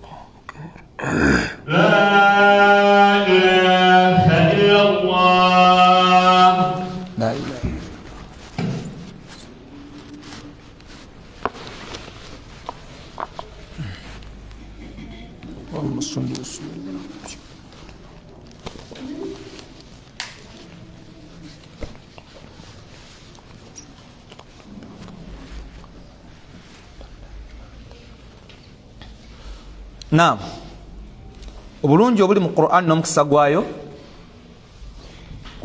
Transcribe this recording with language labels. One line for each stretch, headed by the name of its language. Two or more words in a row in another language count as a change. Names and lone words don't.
Arabic: لا إله إلا الله لا إله اللهم صل وسلم
Ganda: Naam obulungi obuli mu Qur'an n'omukisa gwayo ku